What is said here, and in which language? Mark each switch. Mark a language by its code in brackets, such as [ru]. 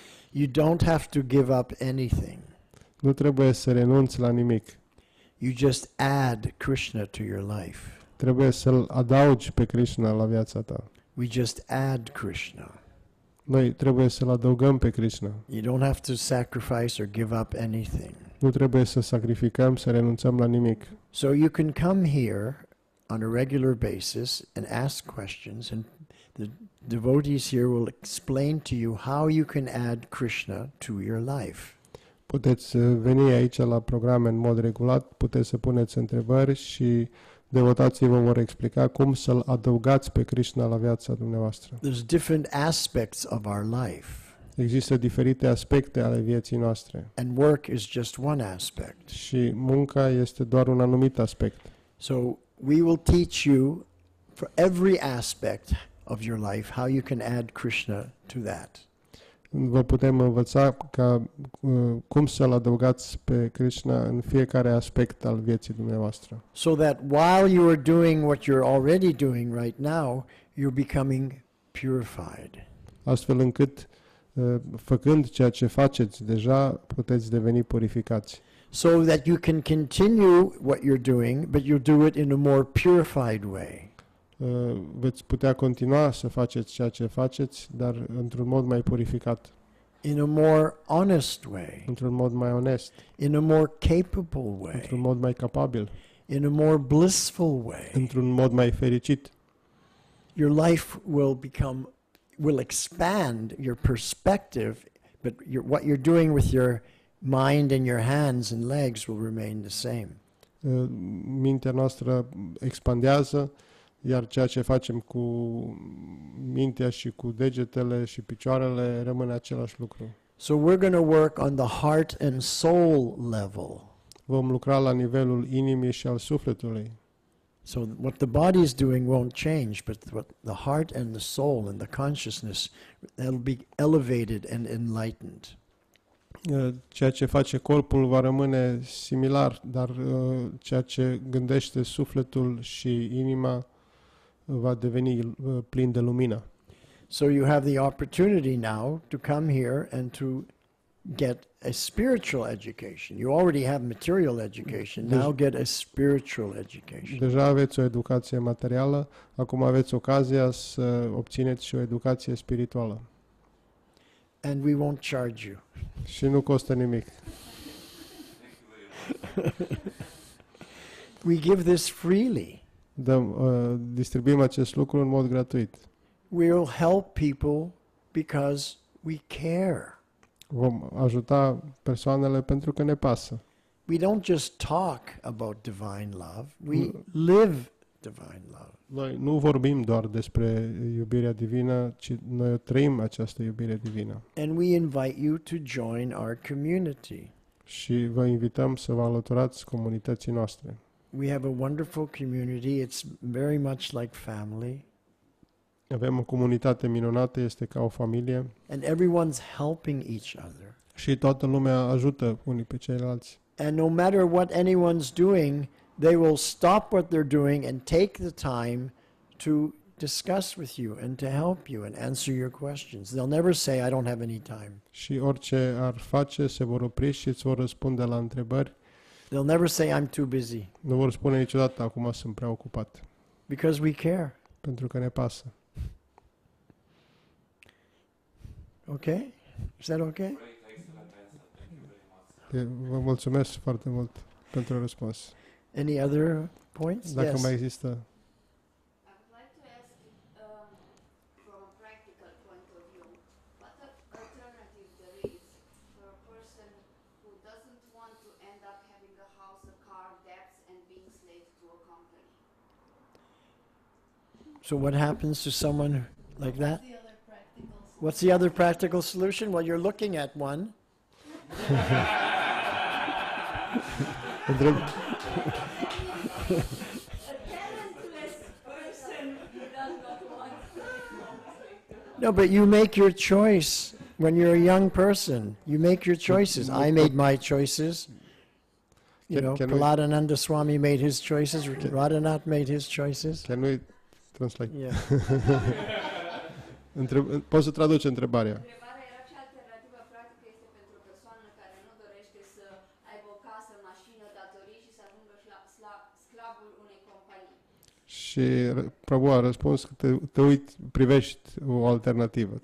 [en] You don't have to give up anything. [ro] Nu trebuie să renunți la nimic. [en] You just add Krishna to your life. [ro] Trebuie să-L adaugi pe Krishna la viața ta. [en] We just add Krishna. [ro] Noi trebuie să-L adăugăm pe Krishna. [en] You don't have to sacrifice or give up anything. [ro] Nu trebuie să sacrificăm, să renunțăm la nimic. [en] So you can come here on a regular basis and ask questions, and the devotees here will explain to you how you can add Krishna to your life. [ro] Puteți veni aici la programe în mod regulat, puteți să puneți întrebări și devotații vă vor explica cum să-L adăugați pe Krishna la viața dumneavoastră. [en] There's different aspects of our life, [ro] Există diferite aspecte ale vieții noastre [en] and work is just one aspect. [ro] și munca este doar un anumit aspect. [en] So we will teach you for every aspect of your life, how you can add Krishna to that. [ro] Vă putem învăța cum să-L adăugați pe Krishna în fiecare aspect al vieții dumneavoastră. [en] So that while you are doing what you're already doing right now, you're becoming purified. [ro] Astfel încât, făcând ceea ce faceți deja, puteți deveni purificați. [en] So that you can continue what you're doing, but you do it in a more purified way. [ro] Veți putea continua să faceți ceea ce faceți, dar într-un mod mai purificat, [en] In a more honest way, [ro] într-un mod mai onest, [en] in a more capable way, [ro] într-un mod mai capabil, [en] in a more blissful way. [ro] într-un mod mai fericit. [en] Your life will expand your perspective, but what you're doing with your mind and your hands and legs will remain the same. [ro] Mintea noastră expandează, iar ceea ce facem cu mintea și cu degetele și picioarele rămâne același lucru. [en] So we're going to work on the heart and soul level. [ro] Vom lucra la nivelul inimii și al sufletului. [en] So what the body is doing won't change, but what the heart and the soul and the consciousness, that'll be elevated and enlightened. [ro] Ceea ce face corpul va rămâne similar, dar ceea ce gândește sufletul și inima va deveni plin de lumină. [en] So you have the opportunity now to come here and to get a spiritual education. You already have material education. Now get a spiritual education. [ro] Deja aveți o educație materială, acum aveți ocazia să obțineți și o educație spirituală. [en] And we won't charge you. [ro] Și nu costă nimic. [en] We give this freely. [ro] Distribuim acest lucru în mod gratuit. [en] We'll help people because we care. [ro] Vom ajuta persoanele pentru că ne pasă. [en] We don't just talk about divine love. We live divine love. [ro] Noi nu vorbim doar despre iubirea divină, ci noi trăim această iubire divină. [en] And we invite you to join our community. [ro] Și vă invităm să vă alăturați comunității noastre. [en] We have a wonderful community. It's very much like family. [ro] Avem o comunitate minunată, este ca o familie. [en] And everyone's helping each other. [ro] Și toată lumea ajută unii pe ceilalți. [en] And no matter what anyone's doing, they will stop what they're doing and take the time to discuss with you and to help you and answer your questions. They'll never say, I don't have any time. [ro] Și orice ar face, se vor opri și îți vor răspunde la întrebări. [en] They'll never say, I'm too busy. [ro] Nu vor spune niciodată, acum sunt prea ocupat. [en] Because we care. [ro] Pentru că ne pasă. [en] Okay? Is that okay? Great, excellent answer. Thank you very much. [ro] Vă mulțumesc foarte mult pentru răspuns. [en] Any other points? [ro] Dacă [en] Yes. [ro] mai există... [en] I would like to ask, from a practical point of view, what alternative there is for a person who doesn't want to end up having a house, a car, debts, and being slave to a company? So what happens to someone like that? The other practical What's the other practical solution? Well, you're looking at one. [ro] Întreb... [en] a talentless person who does not want to. No, but you make your choice when you're a young person. You make your choices. I made my choices. You know, Can we- Prahladananda Swami made his choices. Radhanath made his choices. Can we translate? Yeah. [ro] Poți să traduci întrebarea. Întrebarea era ce alternativă practică este pentru o persoană care nu dorește să aibă o casă, mașină, datorii și să ajungă sclavul unei companii. Și Prabhu a răspuns că te uiți, privești o alternativă.